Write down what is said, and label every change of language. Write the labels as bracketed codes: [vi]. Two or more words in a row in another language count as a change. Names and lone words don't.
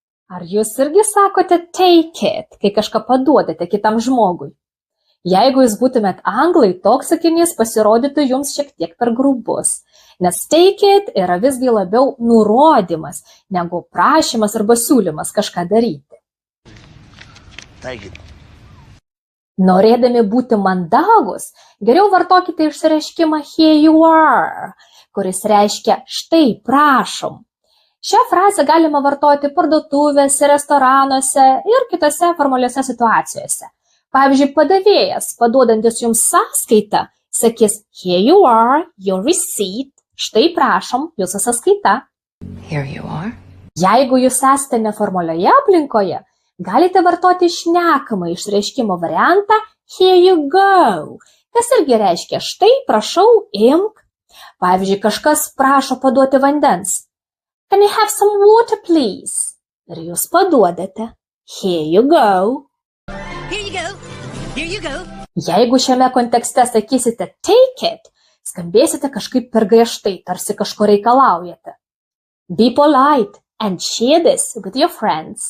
[lt] Ar jūs irgi sakote [en] take it, [lt] kai kažką paduodate kitam žmogui? Jeigu jūs būtumėt anglai, toks sakinys pasirodytų jums šiek tiek per grubus, nes [en] take it [lt] yra visgi labiau nurodymas, negu prašymas arba siūlymas kažką daryti. [en] Take it. [lt] Norėdami būti mandagus, geriau vartokite išsireiškimą [en] here you are, [lt] kuris reiškia štai prašom. Šią frazę galima vartoti parduotuvėse, restoranuose ir kitose formaliuose situacijose. Pavyzdžiui, padavėjas, paduodantis jums sąskaitą, sakys [en] here you are, your receipt, [lt] štai prašom, jūsų sąskaita. [en] Here you are. [lt] Jeigu jūs esate neformalioje aplinkoje, galite vartoti šnekamą išreiškimo variantą [en] here you go, [lt] kas irgi reiškia štai prašau, imk. Pavyzdžiui, kažkas prašo paduoti vandens. [en] Can I have some water, please? [lt] Ir jūs paduodate. [en] Here you go. Here you go. Here you go. [lt] Jeigu šiame kontekste sakysite [en] take it, [lt] skambėsite kažkaip per griežtai, tarsi kažko reikalaujate. [en] Be polite and share this with your friends.